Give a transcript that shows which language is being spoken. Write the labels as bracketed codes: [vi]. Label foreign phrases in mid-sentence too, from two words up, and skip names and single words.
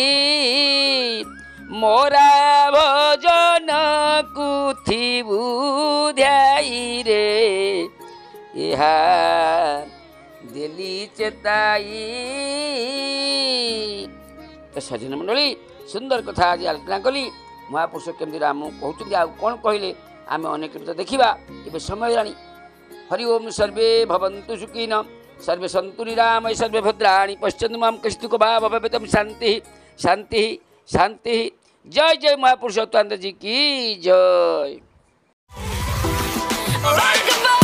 [or] ମୋରା ଭଜନକୁ ଥିବୁ ଧ୍ୟାଇରେ ଏହା ଦେଲି ଚେତାଇ। ସଜ୍ଜନ ମଣ୍ଡଳୀ ସୁନ୍ଦର କଥା ଆଜି ଆଲୋଚନା କଲି ମହାପୁରୁଷ କେମିତି ରାମ କହୁଛନ୍ତି ଆଉ କ'ଣ କହିଲେ ଆମେ ଅନେକ ତ ଦେଖିବା। ଏବେ ସମୟ ହେଲାଣି। [sa] ହରି ଓମ୍ ସର୍ବେ ଭବନ୍ତୁ ସୁଖୀନ सर्वे सन्तु निरामय सर्वे भद्राणि पश्यन्तु मां कश्चित् भाव भवेतं शांति शांति शांति। [hi] जय जय महापुरुषोत्तम जी की जय।